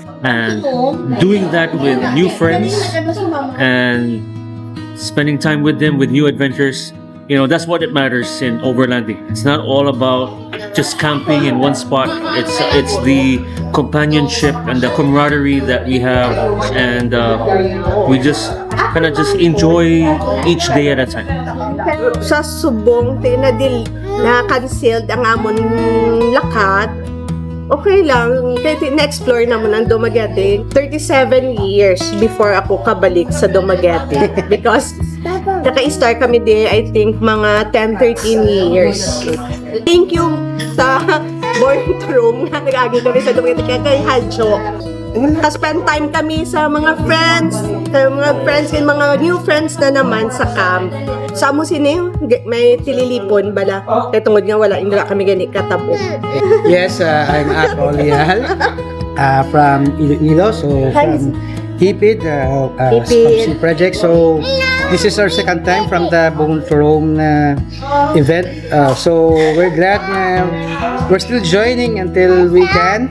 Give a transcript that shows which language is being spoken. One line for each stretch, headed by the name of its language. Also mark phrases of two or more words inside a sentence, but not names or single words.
English: And doing that with new friends and spending time with them with new adventures, that's what it matters in overlanding. It's not all about just camping in one spot. It's the companionship and the camaraderie that we have, and we just kind of just enjoy each day at a time.
Hiligaynon: Sa subong na-cancelled ang amon lakat.
Filipino: Okay lang, kahit na-explore naman ang Dumaguete.
Hiligaynon: 37
English: years before
Hiligaynon: ako kabalik sa Dumaguete. Because naka-start kami din,
English: I think, mga 10-13 years. Thank you
Hiligaynon: sa Born to Roam na nag-agi kami sa Dumaguete kay Hadjo.
English: Spend time
Hiligaynon: kami sa mga
English: friends and
Hiligaynon: mga
English: new friends
Hiligaynon: na naman sa camp. Sa amo sini, may tililipon bala. Kaya tungod nga wala kami gani katabo.
English: Yes, I'm Ako Leal from Iloilo, so from HIPID, Sponsor Project. So this is our second time from the Born to Roam event. So we're glad we're still joining until we can.